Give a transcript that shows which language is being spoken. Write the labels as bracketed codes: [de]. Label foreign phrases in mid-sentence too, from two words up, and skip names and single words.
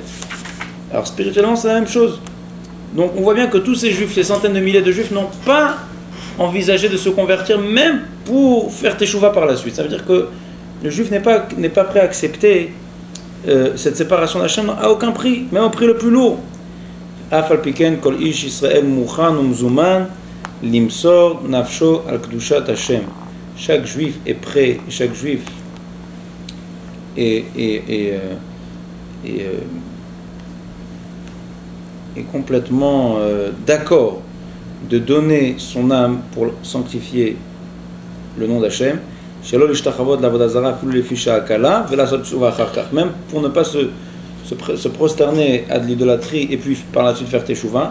[fr] Alors spirituellement c'est la même chose. Donc on voit bien que tous ces juifs, ces centaines de milliers de juifs n'ont pas envisagé de se convertir même pour faire teshuva par la suite. Ça veut dire que le juif n'est pas prêt à accepter cette séparation d'Hachem à aucun prix, même au prix le plus lourd. [he] אף על פי כן כל איש ישראל מוכן ומזומן למסור נפשו על קדושת השם. [fr] Chaque juif est prêt, chaque juif est complètement d'accord de donner son âme pour sanctifier le nom d'Hachem, même pour ne pas se prosterner à de l'idolâtrie et puis par la suite faire teshuva.